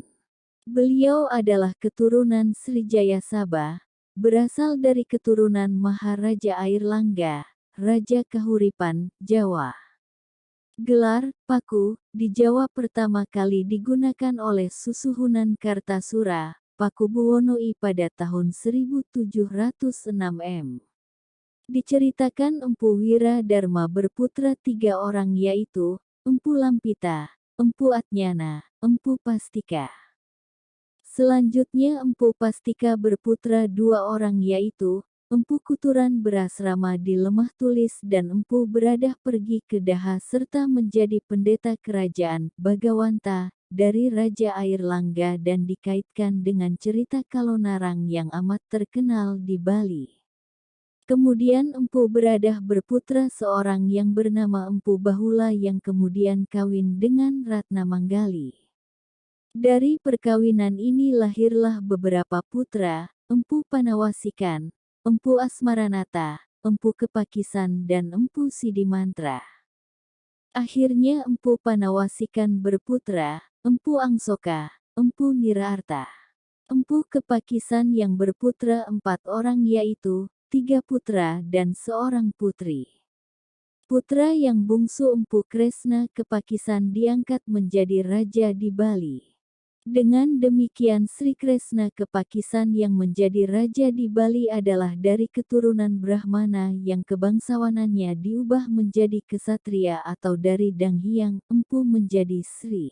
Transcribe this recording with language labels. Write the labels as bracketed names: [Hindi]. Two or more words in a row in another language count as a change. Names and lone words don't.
[Indonesian] Beliau adalah keturunan Srijaya Sabah, berasal dari keturunan Maharaja Airlangga, Raja Kahuripan, Jawa. Gelar Paku di Jawa pertama kali digunakan oleh Susuhunan Kartasura, Pakubuwono I pada tahun 1706 M. Diceritakan Empu Wiradharma berputra 3 orang, yaitu Empu Lampita, Empu Atnyana, Empu Pastika. Selanjutnya Empu Pastika berputra 2 orang yaitu, Empu Kuturan berasrama di Lemah Tulis dan Empu Beradah pergi ke Daha serta menjadi pendeta kerajaan Bagawanta dari Raja Air Langga dan dikaitkan dengan cerita Kalonarang yang amat terkenal di Bali. Kemudian Empu Beradah berputra seorang yang bernama Empu Bahula yang kemudian kawin dengan Ratna Manggali. Dari perkawinan ini lahirlah beberapa putra, Empu Panawasikan, Empu Asmaranata, Empu Kepakisan dan Empu Sidimantra. Akhirnya Empu Panawasikan berputra, Empu Angsoka, Empu Niraarta. Empu Kepakisan yang berputra 4 orang yaitu, 3 putra dan seorang putri. Putra yang bungsu Empu Kresna Kepakisan diangkat menjadi raja di Bali. Dengan demikian Sri Kresna Kepakisan yang menjadi raja di Bali adalah dari keturunan Brahmana yang kebangsawanannya diubah menjadi kesatria atau dari Danghyang Empu menjadi Sri.